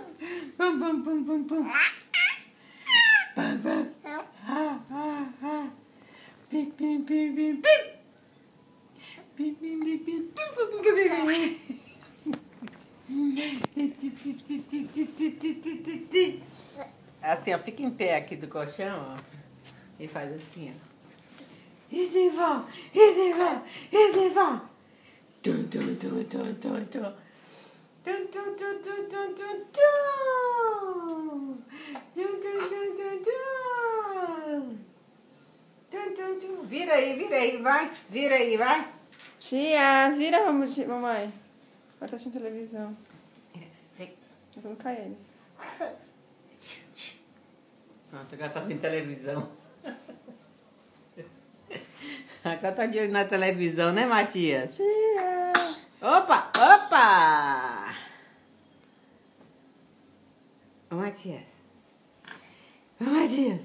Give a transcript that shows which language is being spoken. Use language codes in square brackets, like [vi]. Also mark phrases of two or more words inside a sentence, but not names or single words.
[pt] Pam, pam, pam, pam, pam. Pam, pam. Ah, ah, ah. Pim, pim, pim, pim, pim. Pim, pim, pim, pim, pim, pim, pim, pim. Assim, ó, fica em pé aqui do colchão, ó. E faz assim, ó. Isival, Isival, Isival. Tum, tum, tum, tum, tum, tum. Tum, tum, tum, tum, tum, tum, tum. Tum, tum, tum, tum, tum. Tum, tum, tum. Vira aí, vai. Vira aí, vai. Tia, vira, mamãe. Vai estar assistindo televisão. Vem. Eu vou colocar ele. Pronto, agora tá vendo televisão. Agora tá de olho na televisão, né, Matias? Tia! Opa, opa! Ô, Matias. Ô, Matias.